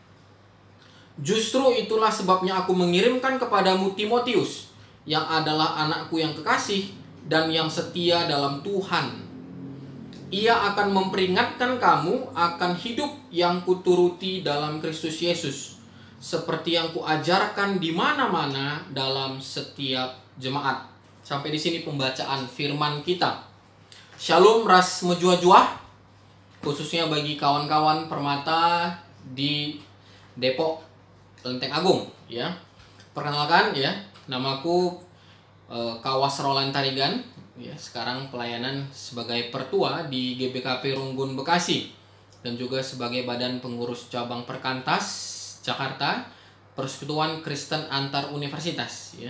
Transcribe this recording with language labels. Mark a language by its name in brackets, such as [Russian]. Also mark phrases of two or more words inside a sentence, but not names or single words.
[Indonesian] Justru itulah sebabnya aku mengirimkan kepadamu Timotius, yang adalah anakku yang kekasih dan yang setia dalam Tuhan. Ia akan memperingatkan kamu akan hidup yang kuturuti dalam Kristus Yesus, seperti yang kuajarkan di mana-mana dalam setiap jemaat. Sampai di sini pembacaan firman kita. Shalom [Batak Karo] ras menjua-jua, [Indonesian] khususnya bagi kawan-kawan Permata di Depok, Lenteng Agung, ya. Perkenalkan, ya, namaku Kawas Roland Tarigan, ya. Sekarang pelayanan sebagai pertua di GBKP Runggun Bekasi dan juga sebagai badan pengurus cabang Perkantas Jakarta, Persekutuan Kristen Antar Universitas, ya.